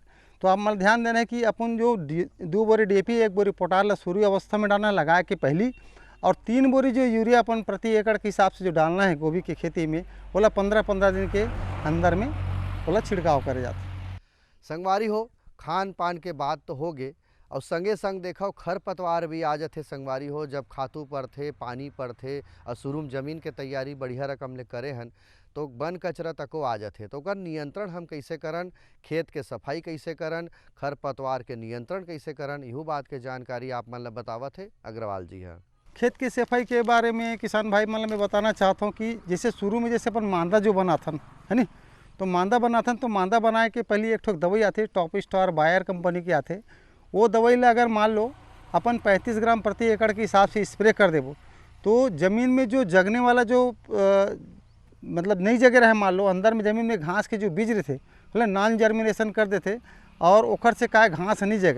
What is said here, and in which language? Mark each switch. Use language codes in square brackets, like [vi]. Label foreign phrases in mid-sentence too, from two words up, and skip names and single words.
[hne] तो आप मतलब ध्यान देना है कि अपन जो 2 बोरी DAP 1 बोरी पोटास शुरू अवस्था में डालना लगा के पहली, और 3 बोरी जो यूरिया अपन प्रति एकड़ के हिसाब से जो डालना है गोभी की खेती में, बोला 15-15 दिन के अंदर में बोला छिड़काव करे जाते। संगवारी हो, खान पान के बाद तो हो गए, और संगे संग देखो खरपतवार भी आ जाते संगवारी हो। जब खातू पड़थे, पानी पड़थे और शुरू जमीन के तैयारी बढ़िया रकम ले करे हन तो वन कचरा तको आ जाते। तो ओकर नियंत्रण हम कैसे करन, खेत के सफाई कैसे करन, खरपतवार के नियंत्रण कैसे करन, इहू बात के जानकारी आप मन ला बतावत है अग्रवाल जी हैं। खेत की सफाई के बारे में किसान भाई मतलब मैं बताना चाहता हूँ कि जैसे शुरू में जैसे अपन मांदा जो बनाथन है नी, तो मांदा बनाथन तो मांदा बनाए के पहले एक ठोक दवाई आते टॉप स्टार बायर कंपनी के आते। वो दवाई ला अगर मान लो अपन 35 ग्राम प्रति एकड़ के हिसाब से स्प्रे कर देवो तो ज़मीन में जो जगने वाला जो मतलब नई जगह रहे, मान लो अंदर में ज़मीन में घास के जो बीज रहे थे मतलब [en] non germination [hne] कर देते और ओखर से काय घास नहीं जगह।